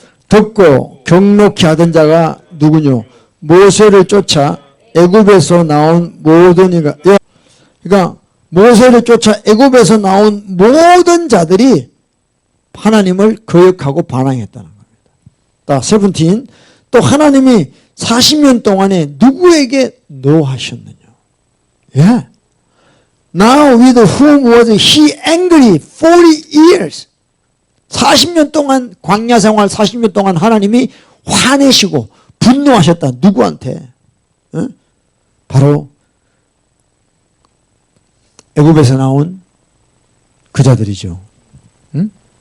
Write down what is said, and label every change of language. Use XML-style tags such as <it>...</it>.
<ko>듣고 경록히 하던 자가 누구뇨? 모세를 쫓아 애굽에서 나온 모든 이가. 그러니까 모세를 쫓아 애굽에서 나온 모든 자들이 하나님을 거역하고 반항했다는 겁니다. 17. 또 하나님이 40년 동안에 누구에게 노하셨느냐? 예.</ko> <en>Now with whom was he angry 40 years?</en> <ko>40년 동안 광야 생활 40년 동안 하나님이 화내시고 분노하셨다. 누구한테? 예? 바로 애굽에서 나온 그 자들이죠. 응?</ko>